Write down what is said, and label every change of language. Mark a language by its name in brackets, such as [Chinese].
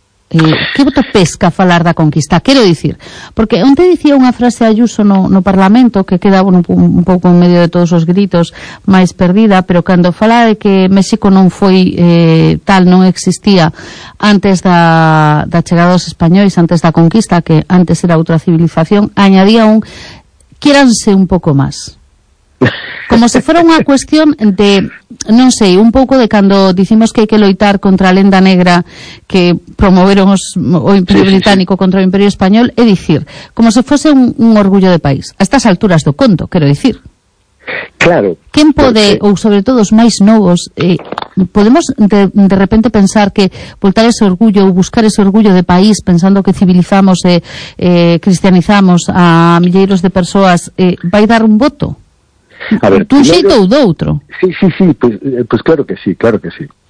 [Galician] Que voto pesca falar da conquista? Quero dicir, porque onte dicía unha frase Ayuso no Parlamento, que queda un pouco en medio de todos os gritos, máis perdida, pero cando fala de que México non foi tal, non existía antes da chegada dos españóis, antes da conquista, que antes era outra civilización, añadía un quíranse un pouco máis. Como se fora unha cuestión de, non sei, un pouco de cando dicimos que hai que loitar contra a lenda negra que promoveron o Imperio Británico contra o Imperio Español, é dicir, como se fose un orgullo de país, a estas alturas do conto, quero dicir. Claro. Quen pode, porque... ou sobre todo os máis novos, podemos de repente pensar que voltar ese orgullo ou buscar ese orgullo de país pensando que civilizamos, cristianizamos a milleiros de persoas, vai dar un voto? Un xeito ou doutro? [Spanish] Sí, pues claro que sí, claro que sí.